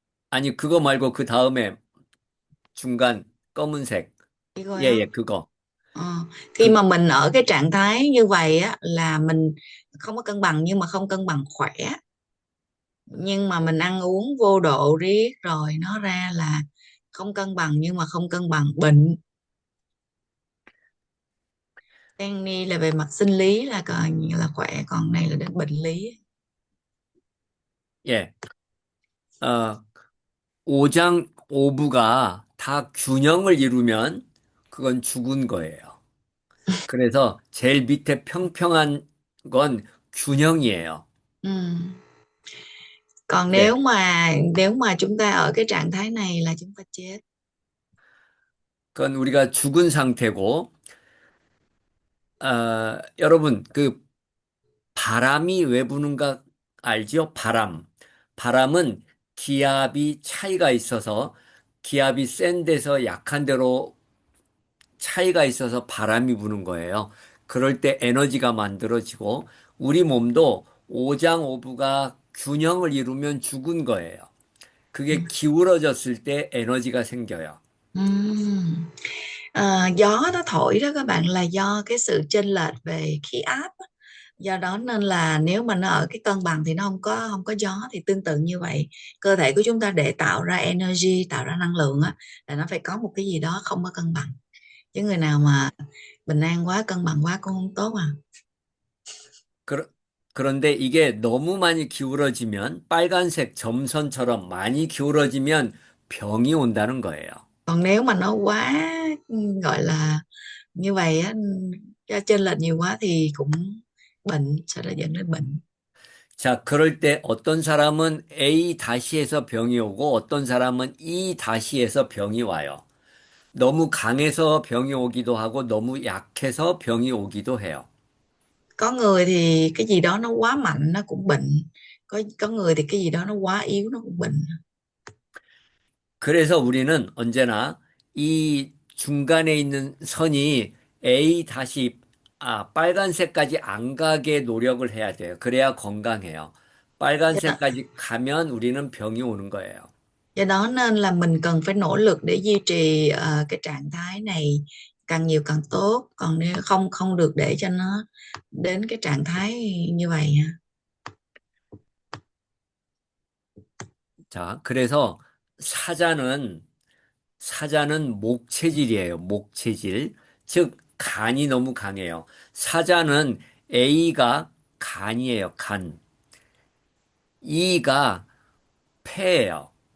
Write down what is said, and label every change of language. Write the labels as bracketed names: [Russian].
[Korean] 아니, 그거 말고 그 다음에 중간 검은색. 예, 이거요. 예, 그거. [Vietnamese] Ờ, khi [Korean] 그, [Vietnamese] mà mình ở cái trạng thái như vậy á là mình không có cân bằng, nhưng mà không cân bằng khỏe, nhưng mà mình ăn uống vô độ riết rồi nó ra là không cân bằng, nhưng mà không cân bằng bệnh. Danny là về mặt sinh lý là còn là khỏe, còn này là đến bệnh lý. [Korean] 예. 오장, 오부가 다 균형을 이루면 그건 죽은 거예요. 그래서 제일 밑에 평평한 건 균형이에요. [Vietnamese] Ừ. Còn [Korean] 그래. [Vietnamese] nếu mà chúng ta ở cái trạng thái này là chúng ta chết. [Korean] 그건 우리가 죽은 상태고, 여러분, 그 바람이 왜 부는가 알지요? 바람. 바람은 기압이 차이가 있어서 기압이 센 데서 약한 데로 차이가 있어서 바람이 부는 거예요. 그럴 때 에너지가 만들어지고 우리 몸도 오장오부가 균형을 이루면 죽은 거예요. 그게 기울어졌을 때 에너지가 생겨요. [Vietnamese] Ừm. Gió nó thổi đó các bạn là do cái sự chênh lệch về khí áp á. Do đó nên là nếu mà nó ở cái cân bằng thì nó không có gió, thì tương tự như vậy cơ thể của chúng ta để tạo ra energy, tạo ra năng lượng á, là nó phải có một cái gì đó không có cân bằng, chứ người nào mà bình an quá, cân bằng quá cũng không tốt à. [Korean] 그러, 그런데 이게 너무 많이 기울어지면 빨간색 점선처럼 많이 기울어지면 병이 온다는 거예요. [Vietnamese] Còn nếu mà nó quá, gọi là như vậy á, cho chênh lệch nhiều quá thì cũng bệnh, sẽ là dẫn đến bệnh. [Korean] 자, 그럴 때 어떤 사람은 A 다시에서 병이 오고 어떤 사람은 E 다시에서 병이 와요. 너무 강해서 병이 오기도 하고 너무 약해서 병이 오기도 해요. [Vietnamese] Có người thì cái gì đó nó quá mạnh nó cũng bệnh, có người thì cái gì đó nó quá yếu nó cũng bệnh. [Korean] 그래서 우리는 언제나 이 중간에 있는 선이 A 다시 빨간색까지 안 가게 노력을 해야 돼요. 그래야 건강해요. [Vietnamese] do đó, [Korean] 빨간색까지 가면 우리는 병이 오는 거예요. [Vietnamese] do đó nên là mình cần phải nỗ lực để duy trì cái trạng thái này càng nhiều càng tốt, còn nếu không không được để cho nó đến cái trạng thái như vậy ha. [Korean] 자, 그래서 사자는 사자는 목체질이에요. 목체질. 즉 간이 너무 강해요. 사자는 A가 간이에요. 간. E가 폐예요.